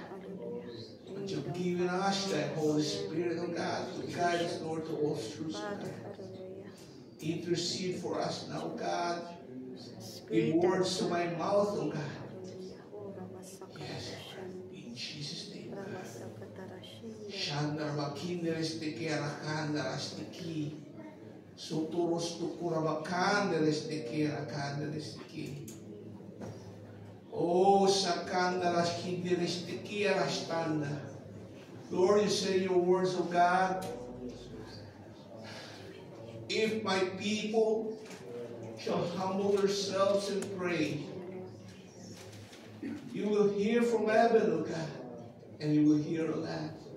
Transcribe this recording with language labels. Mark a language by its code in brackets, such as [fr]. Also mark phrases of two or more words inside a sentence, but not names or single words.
[en] But you've given us that Holy Spirit, O God, to guide us, Lord, to all truths, O God. Intercede for us now, God. Give words to my mouth, O God. Yes, in Jesus' name, God. Shandar makinderes te kerakandaras te ki. Sotoros tu kurabakanderes te kerakandares te ki. Oh, sakandaras kinderes te kerastanda. Lord, you say your words, O God. If my people shall humble themselves and pray, you will hear from heaven, O God, and you will hear our land.